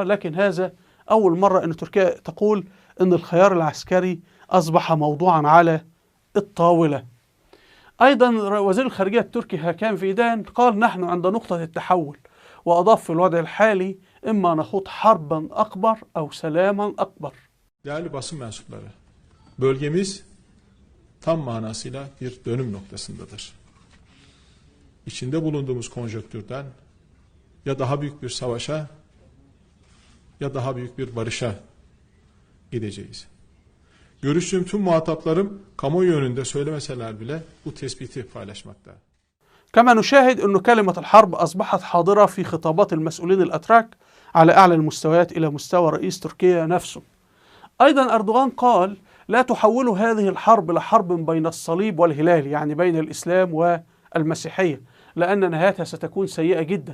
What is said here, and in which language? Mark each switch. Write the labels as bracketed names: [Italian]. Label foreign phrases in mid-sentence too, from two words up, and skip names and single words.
[Arabic] لكن هذا أول مرة أن تركيا تقول أن الخيار العسكري أصبح موضوعا على الطاولة. أيضا وزير الخارجية التركي هاكان فيدان قال: نحن عند نقطة التحول، وأضاف: في الوضع الحالي إما نخوض حربا أكبر أو سلاما أكبر. [Turkish] Değerli basın mensupları, bölgemiz tam manasıyla bir dönüm noktasındadır. İçinde bulunduğumuz konjonktürden ya daha büyük bir savaşa ya daha büyük bir barışa gideceğiz. Görüştüğüm tüm muhataplarım kamuoyu önünde söylemeseler bile bu tespiti paylaşmakta. [Arabic] كما نشاهد أن كلمة الحرب أصبحت حاضرة في خطابات المسؤولين الأتراك على أعلى المستويات إلى مستوى رئيس تركيا نفسه. أيضا أردوغان قال: لا تحولوا هذه الحرب لحرب بين الصليب والهلال، يعني بين الإسلام والمسيحية، لأن نهايتها ستكون سيئة جدا.